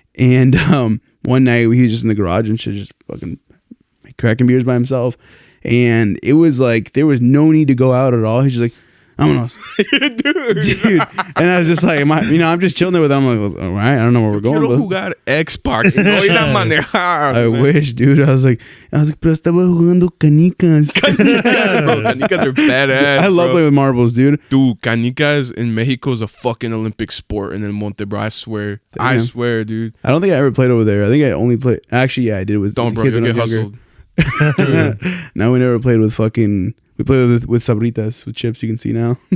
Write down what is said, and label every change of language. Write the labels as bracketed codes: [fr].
[en] And one night he was just in the garage and shit, just fucking cracking beers by himself. And it was like, there was no need to go out at all. He's just like, I'm gonna, dude. And I was just like, I'm just chilling there with him. I'm like, all right, I don't know where we're going. You know who got Xbox? I wish, dude. I was like, [es] pero estaba jugando canicas. [en] Bro, canicas are badass. I love playing with marbles, dude. Dude, canicas in Mexico is a fucking Olympic sport in El Monte, bro. I swear. Damn. I swear, dude. I don't think I ever played over there. I think I only played. Actually, yeah, I did with. Don't, bro. You'll get hustled. Now we never played with fucking. We play with sabritas, with chips. You can see now.